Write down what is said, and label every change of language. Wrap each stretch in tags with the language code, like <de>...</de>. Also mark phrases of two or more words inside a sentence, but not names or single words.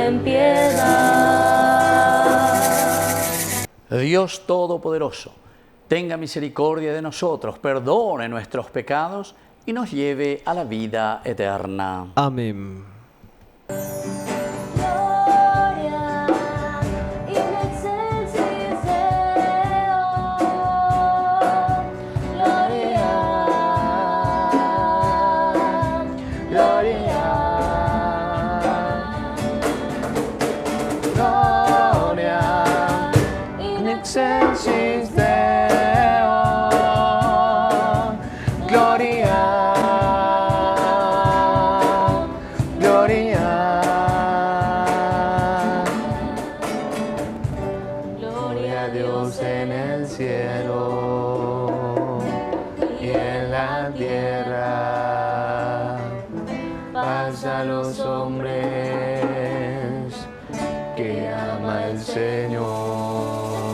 <es>piedad. Dios Todopoderoso, tenga misericordia de nosotros, perdone nuestros pecados y nos lleve a la vida eterna. Amén.</es> <la>Gloria in excelsis Deo. Gloria, gloria, Gloria in excelsis Deo. Gloria, gloria.</la> <es>Gloria a Dios en el cielo y en la tierra. Paz a los hombres que ama el Señor.</es>